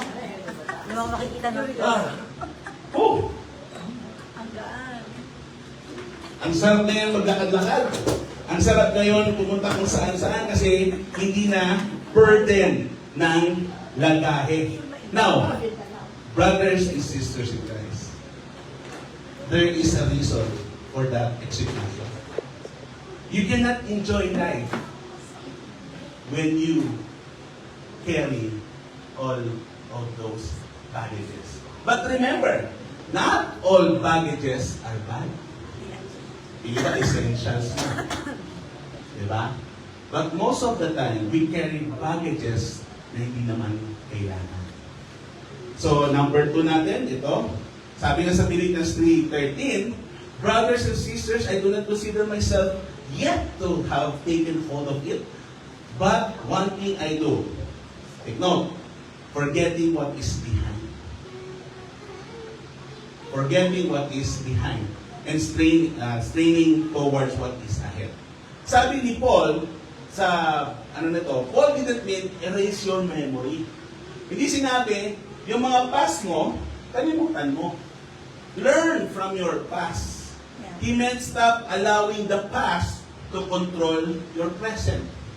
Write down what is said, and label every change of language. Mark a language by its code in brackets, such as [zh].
[tl] Hindi mo makikita ng regalo. Oh, Ang gaan. ang sarap na yan maglakad-lakad. Ang sarap ngayon pumunta kung saan-saan kasi hindi na burden ng lagahe. [en] Now, brothers and sisters in Christ, there is a reason for that execution. You cannot enjoy life when you carry all of those baggages. But remember, not all baggages are bad. [tl] Iba essentials na. Diba? [en] But most of the time, we carry baggages [tl] na hindi naman kailangan. So, number 2 natin, ito. Sabi nga sa [en] Philippians 3:13, brothers and sisters, I do not consider myself yet to have taken hold of it. But one thing I do, take note, forgetting what is behind. Forgetting what is behind and straining towards what is ahead. [tl] Sabi ni Paul, sa Paul didn't mean erase your memory. Hindi sinabi, yung mga past mo, kalimutan mo. [en] Learn from your past. He meant stop allowing the past to control your present.